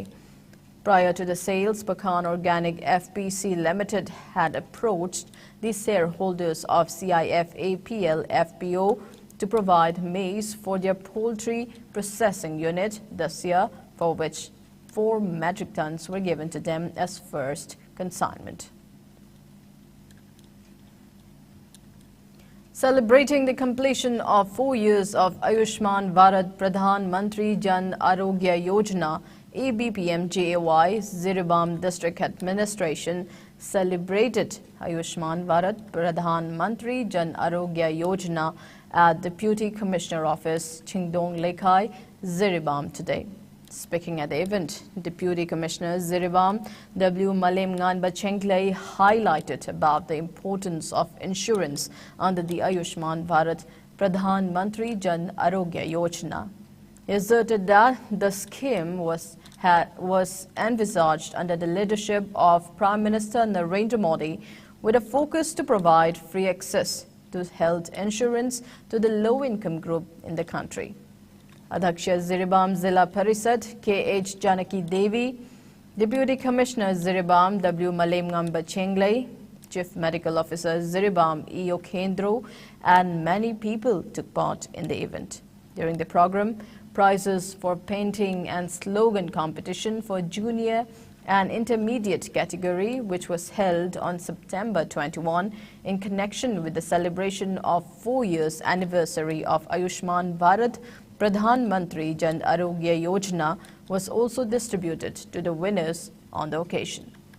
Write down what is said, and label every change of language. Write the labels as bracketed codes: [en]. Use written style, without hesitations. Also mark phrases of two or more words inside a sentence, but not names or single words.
[en] Prior to the sales, Pakan Organic FPC Limited had approached the shareholders of CIF-APL FPO to provide maize for their poultry processing unit this year, for which 4 metric tons were given to them as first consignment. Celebrating the completion of 4 years of Ayushman Bharat Pradhan Mantri Jan Arogya Yojana, ABPM-JAY Ziribam District Administration celebrated Ayushman Bharat Pradhan Mantri Jan Arogya Yojana at Deputy Commissioner Office, Chingdong Lekhai, Ziribam today. Speaking at the event, Deputy Commissioner Ziribam W. MONIKA highlighted about the importance of insurance under the Ayushman Bharat Pradhan Mantri Jan Arogya Yojana. He asserted that the scheme was envisaged under the leadership of Prime Minister Narendra Modi with a focus to provide free access to health insurance to the low-income group in the country. Adhaksha Ziribam Zilla Parisad K.H. Janaki Devi, Deputy Commissioner Ziribam W. MONIKA, Chief Medical Officer Ziribam E. Kendro, and many people took part in the event. During the program, prizes for painting and slogan competition for junior and intermediate category, which was held on September 21 in connection with the celebration of 4 years anniversary of Ayushman Bharat Pradhan Mantri Jan Arogya Yojana, was also distributed to the winners on the occasion.